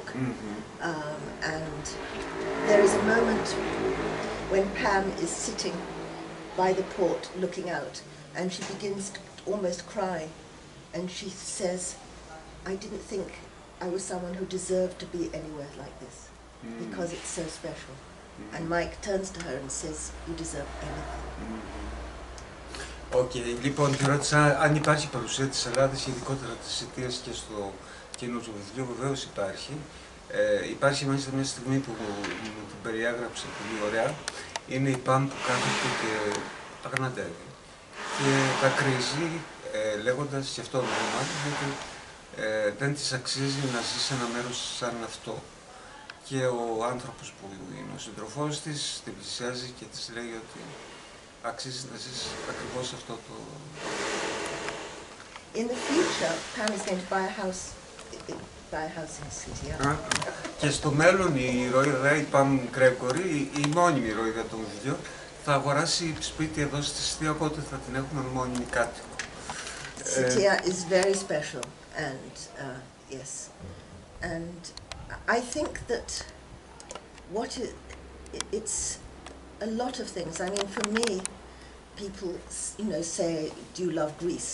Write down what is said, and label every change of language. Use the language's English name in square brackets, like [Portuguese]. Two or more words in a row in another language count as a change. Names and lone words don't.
[English] And there is a moment when Pam is sitting by the port looking out, and she begins to almost cry, and she says, I didn't think I was someone who deserved to be anywhere like this, because it's so special. And Mike turns to her and says, you deserve anything. [Greek] Λοιπόν, τη ρώτησα αν υπάρχει παρουσία της Ελλάδας, ειδικότερα της Σητείας και στο καινούργιο βιβλίο. Βεβαίως υπάρχει. Υπάρχει μάλιστα μια στιγμή που μου την περιέγραψε πολύ ωραία. Είναι η Παμ που κάθεται και αγναντεύει. Και δακρύζει, λέγοντας και αυτό νόημα, ότι δεν της αξίζει να ζει σε ένα μέρος σαν αυτό. Και ο άνθρωπος που είναι ο σύντροφός της την πλησιάζει και της λέει ότι αξίζει να ζεις ακριβώς αυτό το... [English] In the future, Pam is going to buy a house in Sittea. [Greek] Και στο μέλλον η ηρωίδα, η Παμ Γκρέγκορι, η μόνιμη ηρωίδα των βιβλίων, θα αγοράσει σπίτι εδώ στη Σητεία, οπότε θα την έχουμε μόνιμη κάτοικο. [English] Sittea is very special, and yes, and I think that it's a lot of things. I mean, for me, people, say, "Do you love Greece?"